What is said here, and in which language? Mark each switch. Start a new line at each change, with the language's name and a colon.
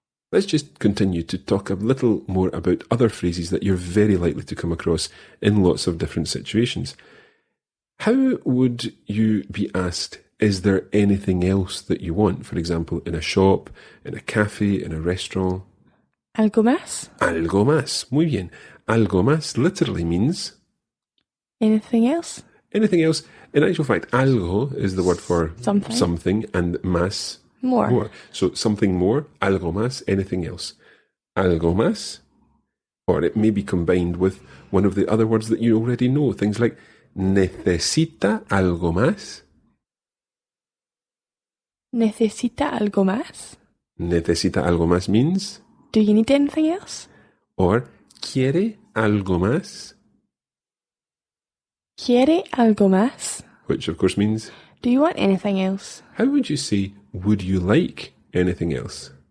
English: Let's just continue to talk a little more about other phrases that you're very likely to come across in lots of different situations. How would you be asked, is there anything else that you want? For example, in a shop, in a cafe, in a restaurant.
Spanish: ¿Algo más? Algo más. Muy bien. Algo más
English: literally means... Anything else? Anything else. In actual fact, algo is the word for something and más, More. So something more,
Spanish: algo más,
English: anything else.
Spanish: Algo más.
English: Or it may be combined with one of the other words that you already know. Things like
Spanish: necesita algo más. ¿Necesita algo más? Necesita algo más
English: means... Do you need anything else? Or
Spanish: quiere algo más. ¿Quiere algo más?
English: Which of course means... Do you want anything else? How would you say, would you like anything else?